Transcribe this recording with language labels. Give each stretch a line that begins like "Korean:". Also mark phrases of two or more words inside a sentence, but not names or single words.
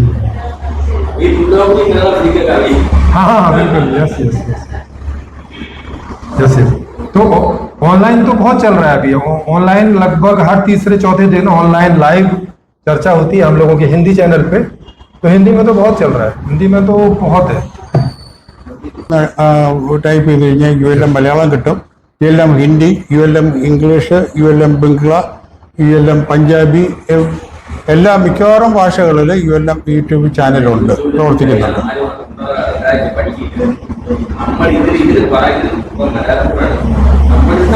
Hindi: हाँ बिल्कुल. यस. तो ऑनलाइन तो बहुत चल रहा है अभी. ऑनलाइन लगभग हर तीसरे-चौथे दिन
English: online live
Hindi: चर्चा होती है हम लोगों के हिंदी चैनल पे. तो हिंदी में तो बहुत चल रहा है, हिंदी में तो बहुत है.
Malayalam: ടൈപ്പ് ചെയ്ത് കഴിഞ്ഞാൽ ULM മലയാളം കിട്ടും, ULM ഹിന്ദി, ULM ഇംഗ്ലീഷ്, ULM ബംഗ്ല, ULM പഞ്ചാബി, എല്ലാ മിക്കവാറും ഭാഷകളിൽ ULM യൂട്യൂബ് ചാനലുണ്ട്, പ്രവർത്തിക്കുന്നുണ്ട്. നമ്മൾ